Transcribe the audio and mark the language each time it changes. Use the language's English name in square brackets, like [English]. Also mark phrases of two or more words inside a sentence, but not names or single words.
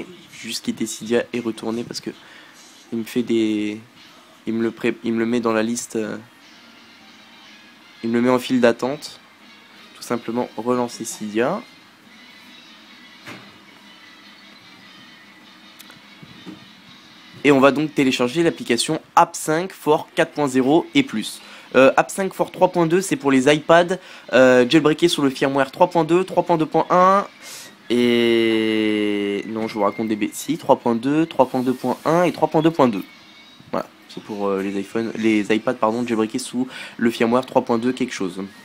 [French] Juste quitter Cydia et retourner parce que il me fait des, il me le met dans la liste, il me le met en file d'attente. Tout simplement relancer Cydia. Et on va donc télécharger l'application App 5 for 4.0 et plus. App 5 for 3.2 c'est pour les iPads jailbreakés sur le firmware 3.2, 3.2.1 et... non je vous raconte des bêtises, 3.2, 3.2.1 et 3.2.2. Voilà, c'est pour les iPads pardon, jailbreakés sous le firmware 3.2 quelque chose.